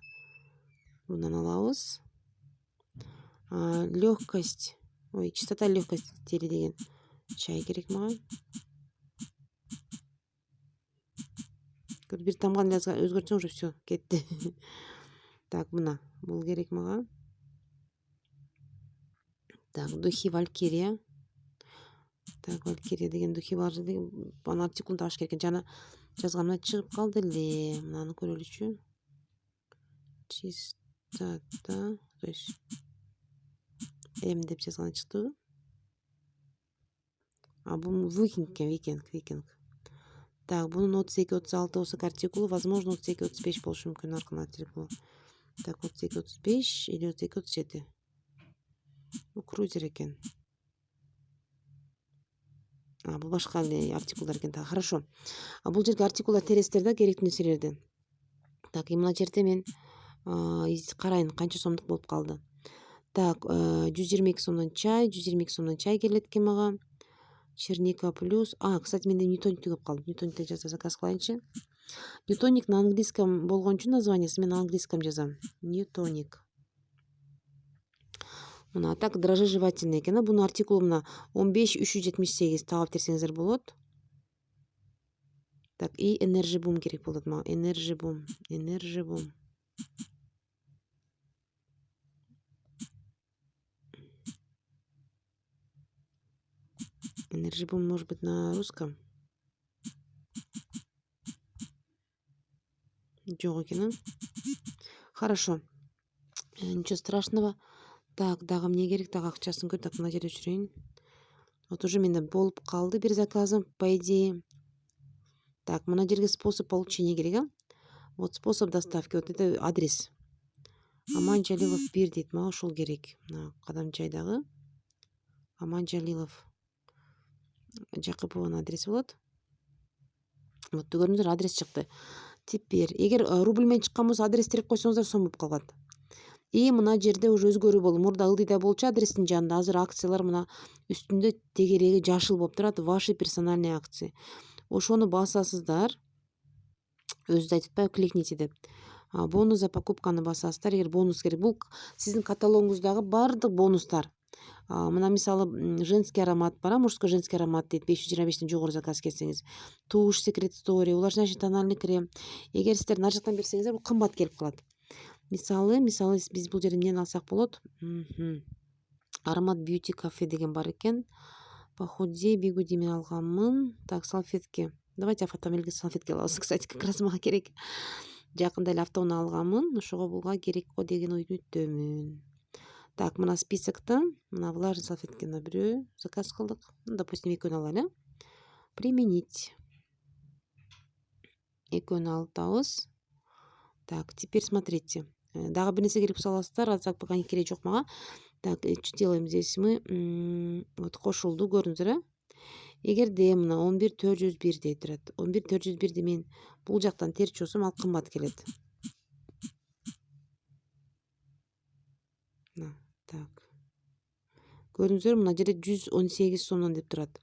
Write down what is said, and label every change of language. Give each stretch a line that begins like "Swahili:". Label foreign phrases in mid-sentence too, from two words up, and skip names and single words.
Kyrgyz: Мындан алабыз. Лёгкость. Ой,
Russian: чистота лёгкость
Kyrgyz: тери деген чай керек мага. Бир тамганы өзгөртсөң
Russian: уже все,
Kyrgyz: кетти. Так, мына бул керек мага.
Russian: Так, духи Валькирия.
Kyrgyz: Так, Валькирия деген духи бар деген аны артикулун табыш керек экен. Жана жазганымда чыгып калды эле. Мынаны көрөлүчү.
Russian: Чистота, то есть
Kyrgyz: М деп жазган чыктыбы? Бул викинг. Так, бунун 32-36 болсо артикулу, возможно 32-35 болушу мүмкүн аркан артикулу. Так, 32-35 или 32-37. Бул крузер экен. Бул башка эле артикулдар экен.
Russian: Так, хорошо.
Kyrgyz: Бул жерге артикулдар тересиздер да керектүү нерселерди. Так, мына жерде мен карайын канча сомдук болуп калды. Так, 122 сомдон чай, 122 сомдон чай келет экен мага.
Russian: Черника плюс.
Kyrgyz: Кстати, менде ньютоник көп калды. Ньютоникти жаза заказ кылайынчы. Ньютоник
Russian: на английском
Kyrgyz: болгон үчүн названиясы мен английском жазам. Ньютоник. мына так
Russian: дрожжи жевательный
Kyrgyz: экен. Буну артикул мына 15-378 таап терсеңиздер болот.
Russian: Так, и
Kyrgyz: энержи бум керек болот мага. Энержи бум.
Russian: Энержи бум может быть на русском.
Kyrgyz: Жок экен,
Russian: Хорошо. Ничего страшного. Так,
Kyrgyz: дагы эмне керек? Так, акчасын көр. Так, мына жерде өчүрөйүн.
Russian: Вот уже
Kyrgyz: менде болуп калды бир заказым,
Russian: по идее. Так,
Kyrgyz: мына жерге
Russian: способ получения
Kyrgyz: керек, а?
Russian: Вот способ доставки. Вот это адрес.
Kyrgyz: Аман Жалилов 1 дейт. Мага ушул керек. Мына Кадамчайдагы Аман Жалилов Жакыпованын адреси болот. Вот көрдүңүздөр, адрес чыкты. Теперь эгер рубль менен чыккан болсо адрес терип койсоңуздар сом болуп калат. И мына жерде уже өзгөрүү болду. Мурда ылдыйда болчу адрестин жанында. Азыр акциялар мына үстүндө тегереги жашыл болуп турат.
Russian: Ваши персональные акции.
Kyrgyz: Ошону басасыздар. Өзү айтып атпайбы, кликните деп.
Russian: Бонус за
Kyrgyz: покупканы басасыздар. Эгер бонус керек, бул сиздин каталогуңуздагы баардык бонустар. Мына мисалы
Russian: женский аромат
Kyrgyz: бар,
Russian: мужской женский аромат
Kyrgyz: дейт. 525тен жогору заказ кетсеңиз.
Russian: Тушь Secret Story, увлажняющий тональный крем.
Kyrgyz: Эгер сиздер мына жактан берсеңиздер, бул кымбат келип калат. Мисалы биз бул жерде эмнени алсак болот? Аромат Beauty Cafe деген бар экен. Похудей, бигуди мен алганмын.
Russian: Так, салфетки.
Kyrgyz: Давайте автомобильге салфетки алабыз.
Russian: Кстати, как раз
Kyrgyz: мага керек. Жакында эле автоунаа алганмын. Ошого булга керек го деген ойдомун. Так, мына списоктон мына
Russian: влажный салфетки на
Kyrgyz: бирөө заказ кылдык. Допустим, экөөнү алайлы. Применить. Экөөнү алып атабыз.
Russian: Так, теперь смотрите.
Kyrgyz: Дагы бир нерсе керек болсо аласыздар. Азыр пока кереги жок мага.
Russian: Так, что делаем здесь мы?
Kyrgyz: Вот кошулду, көрдүңүздөр, эгерде мына 11401 дейт турат. 11401 мен бул жактан терчи болсом, ал кымбат келет.
Russian: Так.
Kyrgyz: Көрдүңүздөр, мына жерде 118 сомдон деп турат.